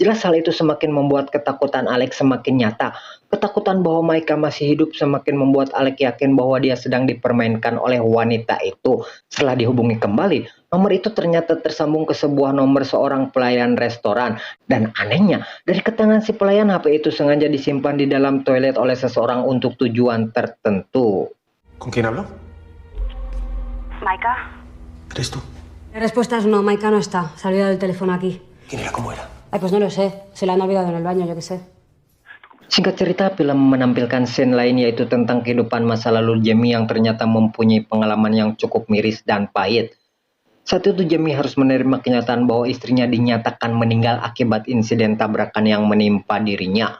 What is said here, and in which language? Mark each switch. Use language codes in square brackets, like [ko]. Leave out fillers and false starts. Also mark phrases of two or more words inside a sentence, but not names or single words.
[id] Jelas hal itu semakin membuat ketakutan Alex semakin nyata. Ketakutan bahwa Maika masih hidup semakin membuat Alex yakin bahwa dia sedang dipermainkan oleh wanita itu. Setelah dihubungi kembali, nomor itu ternyata tersambung ke sebuah nomor seorang pelayan restoran. Dan anehnya, dari keterangan si pelayan, HP itu sengaja disimpan di dalam toilet oleh seseorang untuk tujuan tertentu. [es] ¿Con quién hablo? Maika. ¿Eres tú? La respuesta es no, Maika no está. Se ha olvidado el teléfono aquí. ¿Quién era? ¿Cómo era? Ay, pues no lo sé. Se la han olvidado en el baño, yo qué sé. [id] Singkat cerita, film menampilkan scene lain yaitu tentang kehidupan masa lalu Jamie yang ternyata mempunyai pengalaman yang cukup miris dan pahit. Saat itu Jamie harus menerima kenyataan bahwa istrinya dinyatakan meninggal akibat insiden tabrakan yang menimpa dirinya.